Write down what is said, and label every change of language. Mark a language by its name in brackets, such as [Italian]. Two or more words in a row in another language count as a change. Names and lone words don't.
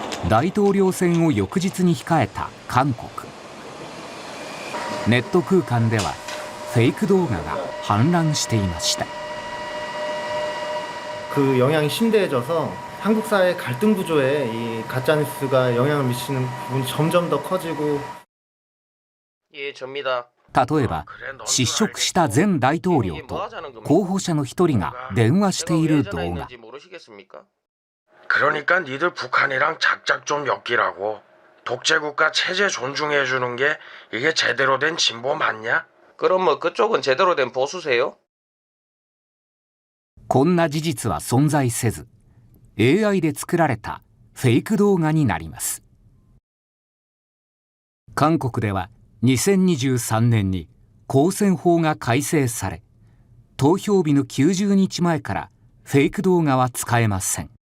[Japanese] 大統領選を翌日に控えた韓国。ネット空間ではフェイク動画が氾濫していました。 [Korean] 그 영향이 심대해져서 한국 사회 갈등 구조에 이 가짜 뉴스가 영향을 미치는 부분이 점점 더 커지고. 예, 접니다. [Japanese] 例えば失職した前大統領と候補者の一人が電話している動画。 [Korean] 그러니까 니들 북한이랑 작작 좀 엮이라고. 독재국가 체제 존중해 주는 게 이게 제대로 된 진보 맞냐? 그럼 뭐 그쪽은 제대로 된 보수세요? [Japanese] こんな事実は存在せず AI で作られたフェイク動画になります。韓国では2023年に公選法が改正され、投票日の90日前からフェイク動画は使えません。